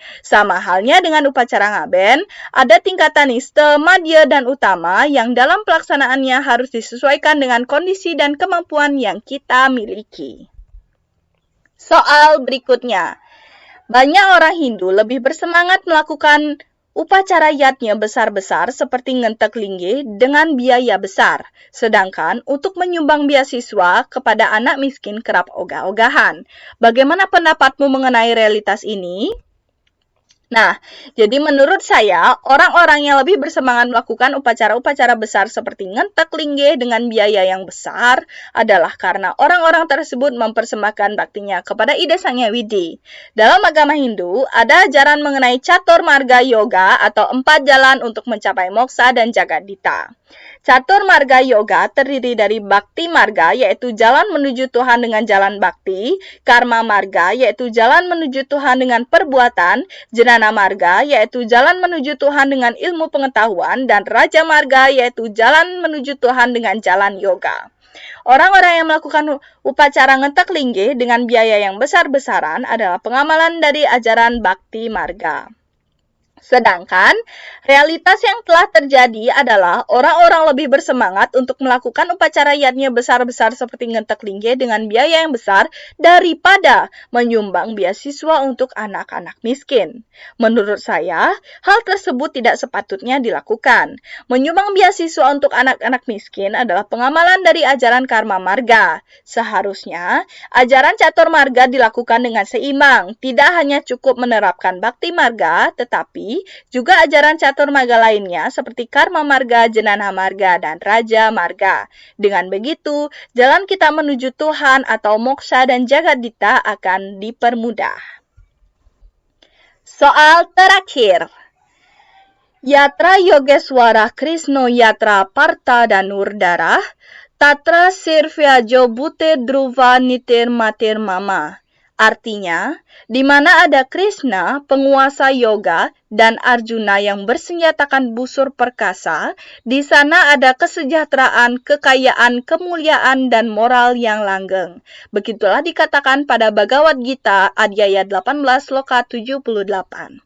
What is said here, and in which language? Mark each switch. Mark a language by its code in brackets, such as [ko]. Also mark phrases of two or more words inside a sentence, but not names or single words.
[id] Sama halnya dengan upacara ngaben, ada Ada tingkatan niste, madya, dan utama yang dalam pelaksanaannya harus disesuaikan dengan kondisi dan kemampuan yang kita miliki. Soal berikutnya. Banyak orang Hindu lebih bersemangat melakukan upacara yatnya besar-besar seperti ngentek linggih dengan biaya besar. Sedangkan untuk menyumbang beasiswa kepada anak miskin kerap ogah-ogahan. Bagaimana pendapatmu mengenai realitas ini? Nah, jadi menurut saya, orang-orang yang lebih bersemangat melakukan upacara-upacara besar seperti ngentek linggih dengan biaya yang besar adalah karena orang-orang tersebut mempersembahkan baktinya kepada Ida Sang Hyang Widi. Dalam agama Hindu, ada ajaran mengenai Catur Marga Yoga atau 4 jalan untuk mencapai moksa dan Jagadita. Catur Marga Yoga terdiri dari Bhakti Marga, yaitu jalan menuju Tuhan dengan jalan bakti, Karma Marga, yaitu jalan menuju Tuhan dengan perbuatan, Jnana Marga, yaitu jalan menuju Tuhan dengan ilmu pengetahuan, dan Raja Marga, yaitu jalan menuju Tuhan dengan jalan yoga. Orang-orang yang melakukan upacara ngentek linggih dengan biaya yang besar-besaran adalah pengamalan dari ajaran Bhakti Marga. Sedangkan, realitas yang telah terjadi adalah orang-orang lebih bersemangat untuk melakukan upacara yatnya besar-besar seperti ngentek linggih dengan biaya yang besar daripada menyumbang beasiswa untuk anak-anak miskin. Menurut saya, hal tersebut tidak sepatutnya dilakukan. Menyumbang beasiswa untuk anak-anak miskin adalah pengamalan dari ajaran Karma Marga. Seharusnya, ajaran Catur Marga dilakukan dengan seimbang, tidak hanya cukup menerapkan Bhakti Marga, tetapi juga ajaran Catur Marga lainnya seperti Karma Marga, Jnana Marga, dan Raja Marga. Dengan begitu, jalan kita menuju Tuhan atau moksha dan Jagadita akan dipermudah. Soal terakhir. [sa] Yatra Yogeswara Krishna Yatra Partha dan Urdara, Tatra Sirvyajo Bute Dhruva Nitir Matir Mama. [id] Artinya, di mana ada Krishna, penguasa yoga, dan Arjuna yang bersenjatakan busur perkasa, di sana ada kesejahteraan, kekayaan, kemuliaan, dan moral yang langgeng. Begitulah dikatakan pada Bhagavad Gita, Adhyaya 18, Sloka 78.